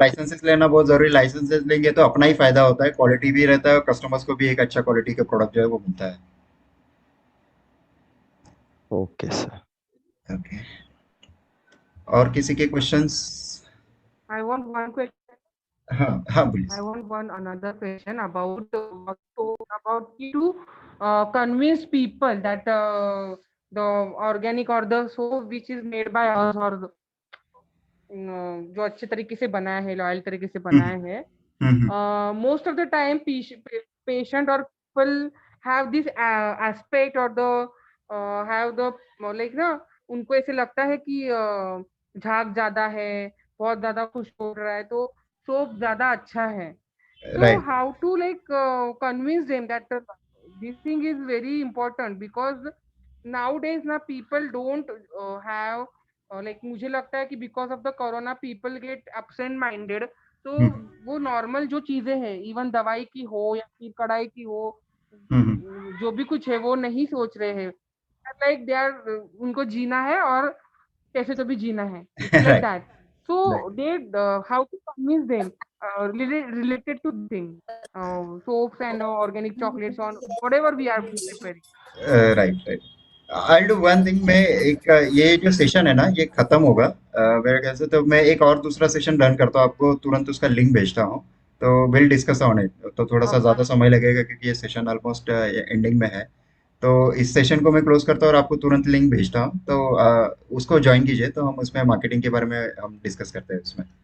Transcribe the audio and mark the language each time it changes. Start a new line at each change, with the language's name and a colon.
Hindi: Licences लेना बहुत जरूरी, लाइसेंसेस लेंगे तो अपना ही फायदा होता है, क्वालिटी भी रहता है और कस्टमर्स को भी एक अच्छा क्वालिटी का प्रोडक्ट जो है वो मिलता है। Okay sir. ओके, और किसी के questions?
English: I want one question.
Hindi: हाँ हाँ बोलिए।
English: I want one another question about about to convince people that the organic or the soap which is made by us or
Hindi: जो अच्छे तरीके से बनाया है,
English: loyal तरीके से बनाया है, most of the time patient or people have this aspect or the have the like
Hindi: ना, उनको ऐसे लगता है कि झाग ज्यादा है, बहुत ज्यादा खुश हो रहा है, तो सोप ज्यादा अच्छा है.
English: So right how to like convince them that this thing is very important because nowadays na people don't have like
Hindi: मुझे लगता है कि
English: because of the corona people get absent minded,
Hindi: तो वो नॉर्मल जो चीजें हैं, इवन दवाई की हो या फिर कढ़ाई की हो, जो भी कुछ है वो नहीं सोच रहे हैं,
English: like they are,
Hindi: उनको जीना है और कैसे तो भी जीना है,
English: It's like right that. So they how to convince them related to thing, soaps and organic chocolates on whatever we are preparing. Right right. I do one thing,
Hindi: मैं एक ये जो सेशन है ना ये खत्म होगा मेरे ख्याल से, तो मैं एक और दूसरा सेशन रन करता हूँ, आपको तुरंत उसका लिंक भेजता हूँ, तो
English: Will discuss on it.
Hindi: तो थोड़ा सा ज़्यादा समय लगेगा क्योंकि ये सेशन ऑलमोस्ट एंडिंग में है। तो इस सेशन को मैं क्लोज करता हूँ और आपको तुरंत लिंक भेजता हूँ, तो उसको ज्वाइन कीजिए, तो हम उसमें मार्केटिंग के बारे में हम डिस्कस करते हैं उसमें।